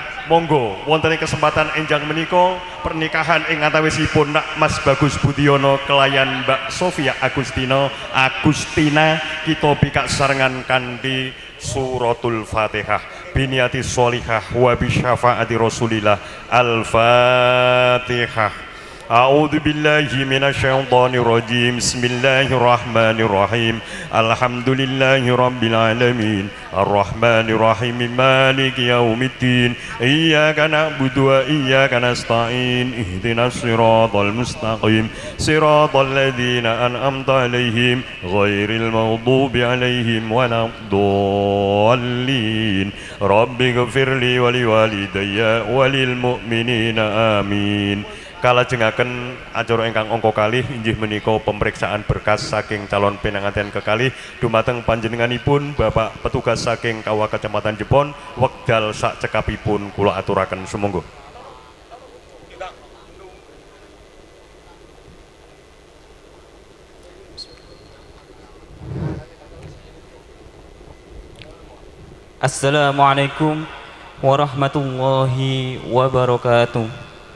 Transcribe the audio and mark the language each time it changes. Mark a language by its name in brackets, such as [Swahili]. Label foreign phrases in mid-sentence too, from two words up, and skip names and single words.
[Javanese] Monggo wonten ing kesempatan enjang menika pernikahan ing antawisipun Mas Bagus Budiono kelayan Mbak Sofia Agustina kita bikak sarengan kanthi suratul Fatihah. [Arabic] بنية صالحة وبشفاعة رسول الله. Al-Fatihah. أعوذ بالله من الشيطان الرجيم. بسم الله الرحمن الرحيم الحمد لله رب العالمين. الرحمن الرحيم مالك يوم الدين. إياك نعبد وإياك نستعين. اهدنا الصراط المستقيم صراط الذين أنعمت عليهم غير المغضوب عليهم ولا الضالين. رب اغفر لي ولوالدي وللمؤمنين آمين. [Javanese] Kalajengaken acara ingkang angka kalih inggih menika pemeriksaan berkas saking calon pinanganten kekalih dumateng panjenenganipun Bapak petugas saking Kawah Kecamatan Jepon wekdal sak cekapipun kula aturaken sumangga. [Arabic] السلام عليكم ورحمة الله وبركاته.